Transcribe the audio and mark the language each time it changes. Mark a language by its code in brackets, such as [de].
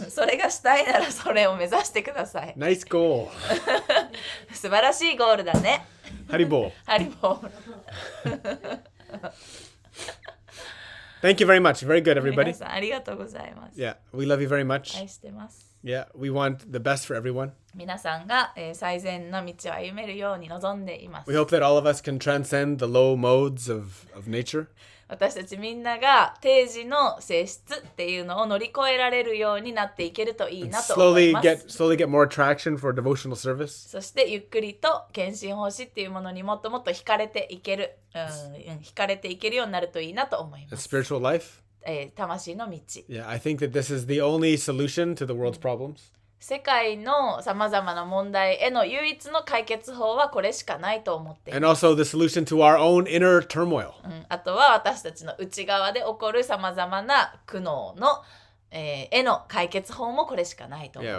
[ja] それがしたいならそれを目指してください。 [en] Nice goal. [ja] 素晴らしいゴールだね。 [en] Haribo. [ja] ハリボー。 [en] Thank you very much. Very good, [ja] 皆 [en] everybody. [ja] さんありがとうございます。 [en] Yeah, we love you very much. [ja] 愛してます。 [en] Yeah, we want the best for everyone. [ja] 皆さんが、最善の道を歩めるように望んでいます。 [en] We hope that all of us can transcend the low modes of nature. [ja] 私たちみんなが定時の性質っていうのを乗り越えられるようになっていけるといい [en] And [ja] なと思います。 [en] slowly get more traction for devotional service. [ja] そしてゆっくりと献身奉仕っていうものにもっともっと惹かれていける、惹かれていけるようになるといいなと思い [en] And [ja] ます。 [en] spiritual life. [ja] 魂の道。 [en] Yeah, I think that this is the only solution to the world's problems. [ja] 世界のさまざまな問題への唯一の解決法はこれしかないと思っています。 [en] And also the solution to our own inner turmoil. [ja] あとは私たちの内側で起こるさまざまな苦悩の、への解決法もこれしかないと思